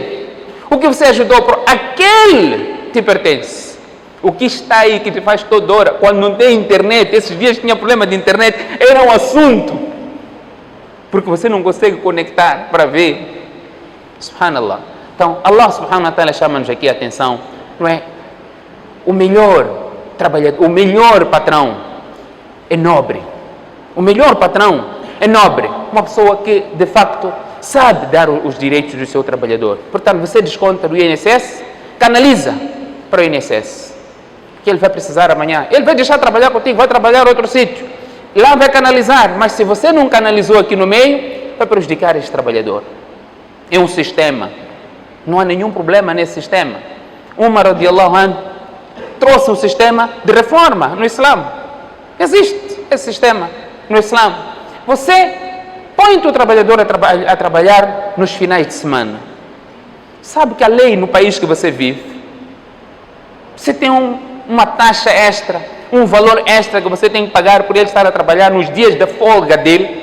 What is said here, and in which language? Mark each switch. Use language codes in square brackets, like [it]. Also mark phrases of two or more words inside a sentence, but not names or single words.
[pt] O que você ajudou. Aquele te pertence. O que está aí que te faz toda hora, quando não tem internet, esses dias tinha problema de internet, era um assunto. Porque você não consegue conectar para ver. Subhanallah. Então, [ar] الله سبحانه وتعالى [pt] chama-nos aqui a atenção. Não é? O melhor trabalhador, o melhor patrão é nobre. O melhor patrão é nobre. Uma pessoa que, de facto, sabe dar os direitos do seu trabalhador. Portanto, você desconta do INSS, canaliza para o INSS. Que ele vai precisar amanhã. Ele vai deixar de trabalhar contigo, vai trabalhar em outro sítio. Lá vai canalizar. Mas se você não canalizou aqui no meio, vai prejudicar este trabalhador. É um sistema. Não há nenhum problema nesse sistema. Umar [ar] رضي الله عنه [pt] trouxe um sistema de reforma no Islã. Existe esse sistema no Islã. Você põe o teu trabalhador a trabalhar nos finais de semana. Sabe que a lei no país que você vive, você tem uma taxa extra, um valor extra que você tem que pagar por ele estar a trabalhar nos dias da folga dele.